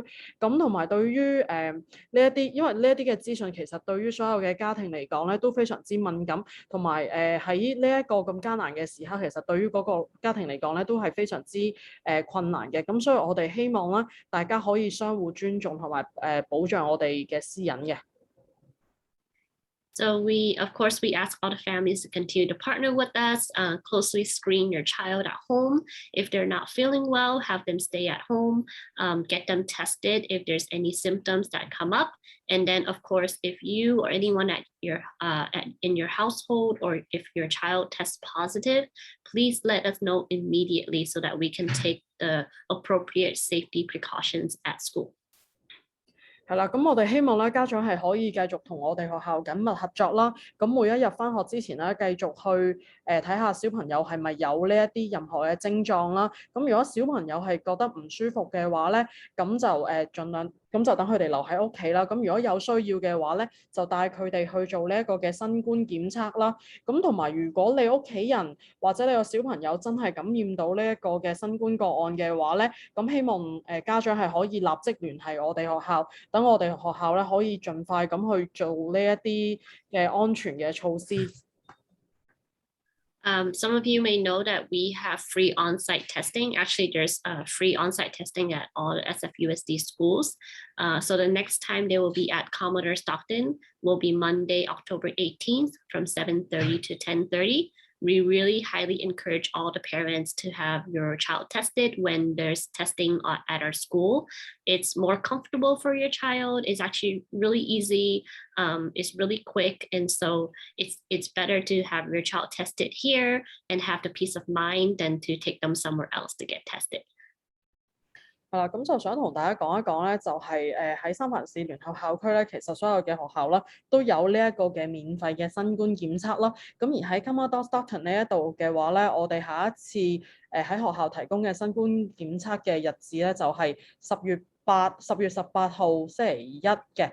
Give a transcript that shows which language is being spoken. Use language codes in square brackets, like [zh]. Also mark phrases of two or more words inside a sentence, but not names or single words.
[yue] 咁同埋對於呢一啲，因為呢一啲嘅資訊其實對於所有嘅家庭嚟講咧都非常之敏感，同埋喺呢一個咁艱難嘅時刻，其實對於嗰個家庭嚟講咧都係非常之困難嘅。咁所以我哋希望啦，大家可以相互尊重同埋保障我哋嘅私隱嘅。 [en] So of course, we ask all the families to continue to partner with us, closely screen your child at home. If they're not feeling well, have them stay at home, get them tested if there's any symptoms that come up. And then, of course, if you or anyone in your household, or if your child tests positive, please let us know immediately so that we can take the appropriate safety precautions at school. [yue] 係啦，咁我哋希望咧家長係可以繼續同我哋學校緊密合作啦。咁每一日返學之前咧，繼續去睇下小朋友係咪有呢一啲任何嘅症狀啦。咁如果小朋友係覺得唔舒服嘅話咧，咁就盡量咁就等佢哋留喺屋企啦。咁如果有需要嘅話咧，就帶佢哋去做呢一個嘅新冠檢測啦。咁同埋如果你屋企人或者你個小朋友真係感染到呢一個嘅新冠個案嘅話咧，咁希望家長係可以立即聯繫我哋學校。等我哋學校咧可以盡快咁去做呢一啲嘅安全嘅措施。 [en] Some of you may know that we have free on-site testing. Actually, there's free on-site testing at all SFUSD schools. So the next time they will be at Commodore Stockton will be Monday, October 18th from 7:30 to 10:30. We really highly encourage all the parents to have your child tested when there's testing at our school. It's more comfortable for your child. It's actually really easy. It's really quick. And so it's better to have your child tested here and have the peace of mind than to take them somewhere else to get tested. [yue] 係啦，咁就想同大家講一講咧，就係喺三藩市聯合校區咧，其實所有嘅學校啦都有呢一個嘅免費嘅新冠檢測啦。咁而喺 Commodore Stockton 呢一度嘅話咧，我哋下一次喺學校提供嘅新冠檢測嘅日子咧，就係10月18號星期一嘅。